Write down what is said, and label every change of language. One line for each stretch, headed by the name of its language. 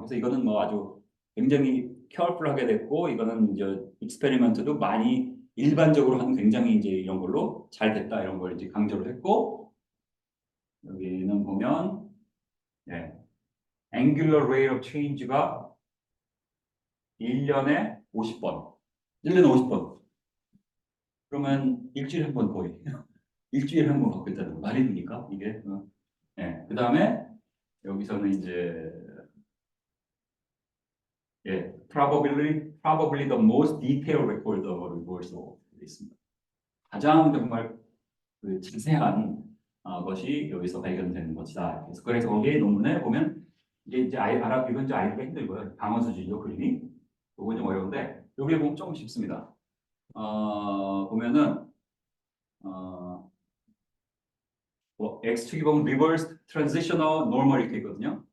Korean: 그래서 이거는 뭐 아주 굉장히 careful하게 됐고 이거는 이제 익스페리먼트도 많이 일반적으로 하는 굉장히 이제 이런 걸로 잘 됐다 이런 걸 이제 강조를 했고 여기는 보면 예,
English: angular rate of change
Korean: 가 1년에 50번. 1년에 50번. 그러면 일주일에 한 번 거의. 일주일에 한 번 바뀌었다는 거. 말이 됩니까? 이게. 네. 그 다음에 여기서는 이제
English: 예, probably the most detailed record of reversal
Korean: 있습니다. 가장 정말 그 자세한 것이 여기서 발견되는 것이다. 그래서 거기에 논문에 보면 이게 이제 이건 이제 알기가 힘들고요. 방어 수준이죠 그림이. 이건 좀 어려운데 여기에 보면 조금 쉽습니다. 보면은 뭐 x축이 보면
English: reverse transitional normal
Korean: 이렇게 있거든요.